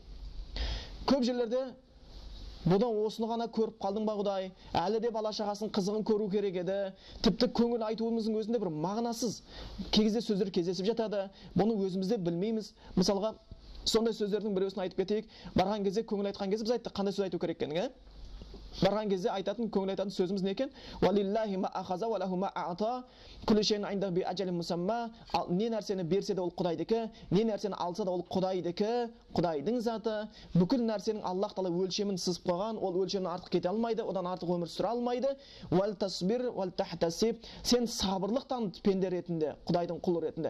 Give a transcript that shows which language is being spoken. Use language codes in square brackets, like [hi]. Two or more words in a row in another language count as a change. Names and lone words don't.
[kk] Көп жерлерде бұдан осыны ғана көріп қалдың ба Құдай, әлі де бала шағасын қызығын көру керек еді, тіпті көңіл айтуымыздың өзінде бір мағынасыз кезде сөздер кездесіп жатады, бұны өзімізде білмейміз. Мысалға сондай сөздердің біреусін айтып кетейік. Барған кезде, көңіл айтқан кезде біз айттық қандай сөз айту керек екенін. Барған кезде айтатын, көңіл айтатын сөзіміз не екен? [ar] ولله ما أخذ وله ما أعطى. وكل شيء عنده بأجل مسمى. [kk] Не нәрсені берсе де ол Құдайдікі, не нәрсені алса да ол Құдайдікі, Құдайдың заты. Бүкіл нәрсенің Аллах Тағала өлшемін сызып қойған, ол өлшемнен артық кете алмайды, одан артық өмір сүре алмайды. [ar] ولتصبر ولتحتسب. [kk] Сен сабырлық таныт пенде ретінде, Құдайдың құлы ретінде.